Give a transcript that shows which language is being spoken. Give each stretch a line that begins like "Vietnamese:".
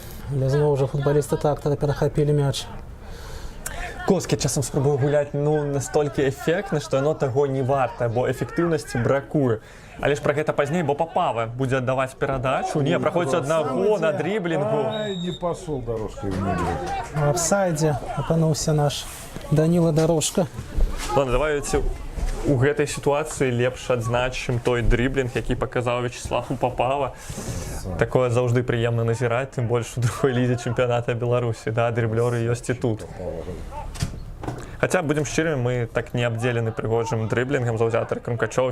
Belarusian: але зноў жа футбалісты трактара перахапілі мяч. Коскі часам спрабуе гуляць настолькі эфектна, што яно таго не варта, бо эфектыўнасці бракуе. Але ж пра гэта пазней, бо Папава будзе аддаваць перадачу. Не, праходзіць аднаго на дріблінгу.
Russian: Ай, не пошел дорожкой в небо.
Belarusian: У апсайдзе апынуўся наш Даніла Дорожка.
Russian: Ладно, давайте
Belarusian: у гэтай сітуацыі лепш адзначым той дріблінг, які паказаў Вячеслав Папава. Такое заўжды прыемна назіраць, тым больш у другой лізе чэмпіяната Беларусі. Да, дріблёры ёсць і тут. Хаця, будзем шчырымі, мы так не абдзелены прыгожым дрыблінгам заўзятары Крумкачова.